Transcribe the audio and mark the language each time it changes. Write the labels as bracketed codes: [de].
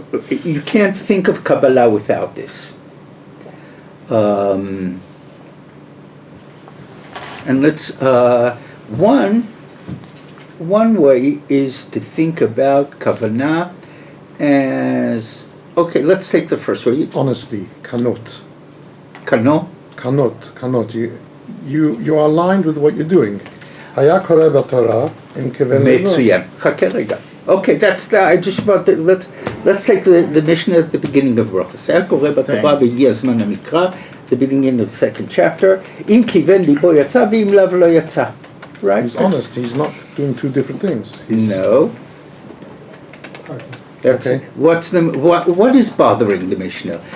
[en] You can't think of Kabbalah without this. And let's one way is to think about kavanah as, okay, let's take the first way. Honesty, kanot. [he] Kano? Kanot. [en] You are aligned with what you're doing. [he] היה קורא בתורה עם כיוון לבוא. מצוין. חכה רגע. [en] Okay, that's the, I just about to, let's take the Mishnah at the beginning of Brachos. [he] היה קורא בתורה והגיע הזמן המקרא, [en] the beginning of the second chapter, [he] אם כיוון ליבו יצא ואם לאו לא יצא. [en] Right? He's honest, he's not doing two different things. No. That's, Okay. what is bothering the Mishnah?